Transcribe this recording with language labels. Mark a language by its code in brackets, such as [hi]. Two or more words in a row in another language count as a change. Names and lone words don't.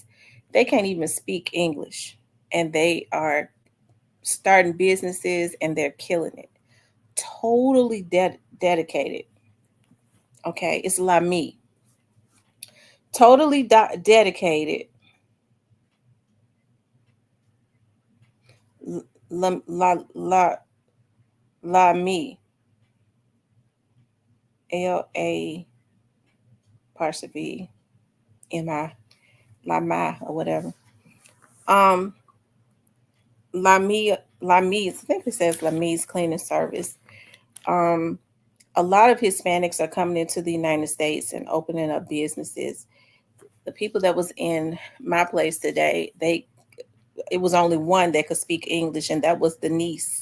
[en] They can't even speak English, and they are starting businesses, and they're killing it. Totally dedicated. Okay, it's La Me. Totally dedicated. La La La La Me. LA apostrophe MI. La Ma or whatever. Um, Lami's, I think it says Lami's cleaning service. Um, a lot of Hispanics are coming into the United States and opening up businesses. The people that was in my place today, it was only one that could speak English, and that was the niece.